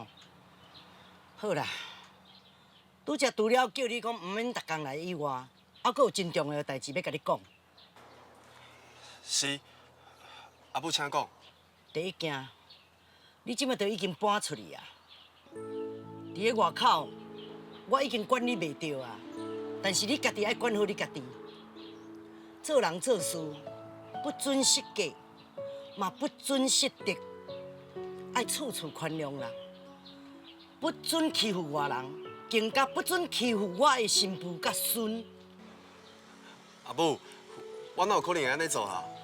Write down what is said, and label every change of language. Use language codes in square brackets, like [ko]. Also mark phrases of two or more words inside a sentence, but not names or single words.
[nan] 好啦，拄则除了叫你讲毋免逐工来以外，还佫有真重要的代志要甲你讲。是，阿母请讲。第一件，你即摆都已经搬出去啊！伫咧外口，我已经管你袂着啊。但是你家己爱管好你家己。做人做事，不准失格，嘛不准失德，爱处处宽容啦。不准欺负外人，更加不准欺负我的媳妇甲孙。阿母，我哪有可能会安尼做啊？